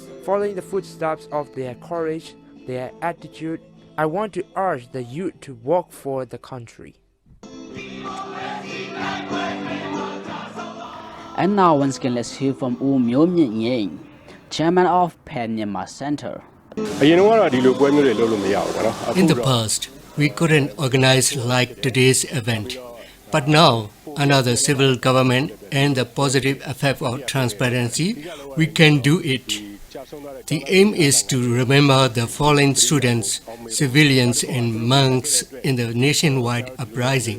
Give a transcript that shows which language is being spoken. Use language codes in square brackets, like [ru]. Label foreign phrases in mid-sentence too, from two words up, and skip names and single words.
[en] Following the footsteps of their courage, their attitude, I want to urge the youth to work for the country. And now once again let's hear from U Myo Min Yang, chairman of Pan Myanmar Center. [my] အရင်ကတော့ဒီလိုပွဲမျိုးတွေလုပ်လို့မရဘူးပေါ့နော် [en] In the past, we couldn't organize like today's event. But now, under the civil government and the positive effect of transparency, we can do it. The aim is to remember the fallen students, civilians and monks in the nationwide uprising.